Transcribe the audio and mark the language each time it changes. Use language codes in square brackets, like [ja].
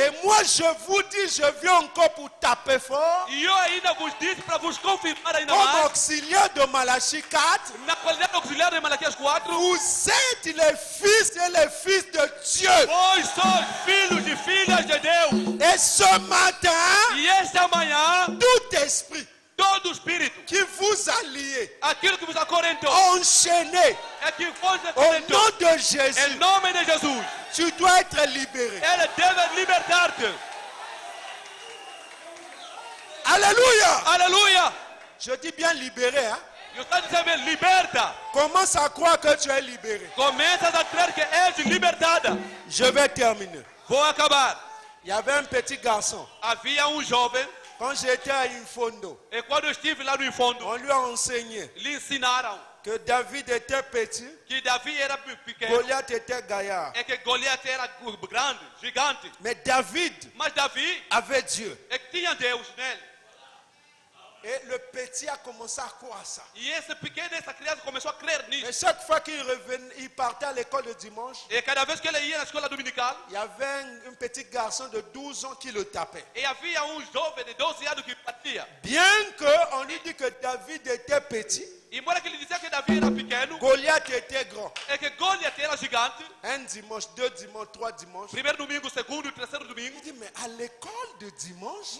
[fr] Et moi, je vous dis, je viens encore pour taper fort. [pt] E eu ainda vos disse para vos confirmar ainda [fr] Comme [pt] mais, [fr] auxiliaire de Malachie 4, [pt] na qualidade auxiliar de Malaquias 4, [fr] vous êtes les fils et les fils de Dieu. [pt] vós sois filhos e filhas de Deus. [fr] Et ce matin, [pt] E esta manhã, [fr] tout esprit [pt] todo espírito, [fr] qui vous a lié, [pt] aquilo que vos acorrentou, [fr] enchaîné, [pt] é que vos [fr] au [pt] acorrentou, [fr] nom de [pt] em [fr] Jésus, [pt] nome de Jesus, [fr] tu dois être libéré. [pt] ele deve libertar-te. [fr] Alléluia. [pt] Aleluia! [fr] Je dis bien libéré. Hein? [pt] Eu estou dizendo, liberta. [fr] Commence à croire que tu es libéré. [pt] Começas a crer que és libertada. [fr] Je vais terminer. [pt] Vou acabar. [fr] Il y avait un petit garçon. [pt] Havia jovem, [fr] Quand j'étais à Infondo, [pt] e quando eu estive lá no fundo, [fr] on lui a enseigné [pt] lhe ensinaram [fr] que David était petit, [pt] que Davi era pequeno, [fr] Goliath était gaillard. [pt] é que Goliath era grande, gigante. [fr] Mais David [pt] Mas Davi [fr] avait Dieu. [pt] é que tinha Deus nele. [fr] Et le petit a commencé à croire ça. [pt] E esse pequeno, essa criança começou a crer [fr] Et [pt] nisso. [fr] chaque fois qu'il revenait, il partait à l'école le dimanche, [pt] E cada vez que ele ia na escola dominical, [fr] il y avait un petit garçon de 12 ans qui le tapait. [pt] e havia jovem de 12 anos que batia. [fr] Bien qu'on lui dit que David était petit, [pt] E embora que ele dizia que Davi era pequeno, [fr] Goliath était grand. [pt] é que Goliath era gigante. [fr] Un dimanche, 2 dimanches, 3 dimanches. [pt] Primeiro domingo, segundo e terceiro domingo. [fr] Il dit, mais à l'école de dimanche,